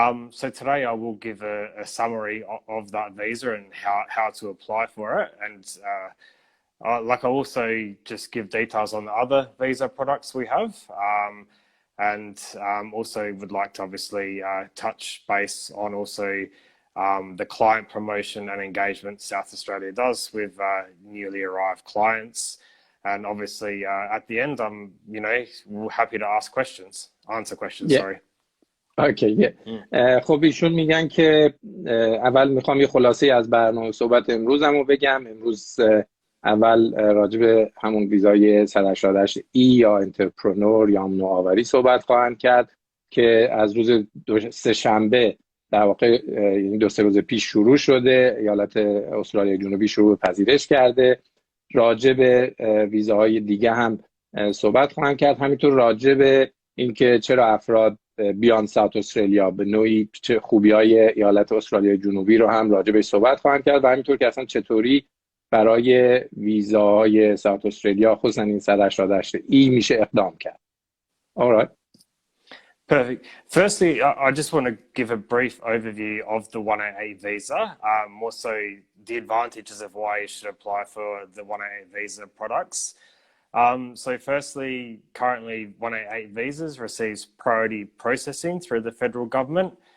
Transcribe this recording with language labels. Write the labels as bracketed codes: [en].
[en] So today I will give a summary of that visa and how to apply for it, and I'll also just give details on the other visa products we have, and also would like to obviously touch base on also the client promotion and engagement South Australia does with newly arrived clients. And obviously at the end, I'm happy to answer questions. Sorry. Okay. [fa] خب ایشون میگن که اول میخوام یه خلاصه از برنامه صحبت امروزمو بگم. امروز اول راجع به همون ویزای 188 ای یا انترپرنور یا نوآوری صحبت خواهند کرد که از روز سه شنبه در واقع یعنی 2-3 روز پیش شروع شده. ایالت استرالیای جنوبی شروع پذیرش کرده. راجع به ویزاهای دیگه هم صحبت خواهند کرد. همینطور راجع به اینکه چرا افراد بیان ساوت استرالیا به نوعی چه خوبی‌های ایالت استرالیای جنوبی رو هم راجع به صحبت خواهند کرد و همینطور که اصلا چطوری برای ویزاهای ساوت استرالیا خصوصا این 188 ای میشه اقدام کرد. [en] All right. Perfect. Firstly, I just want to give a brief overview of the 188 visa, more so the advantages of why you should apply for the 188 visa products. So firstly, currently 188 visas receives priority processing through the federal government.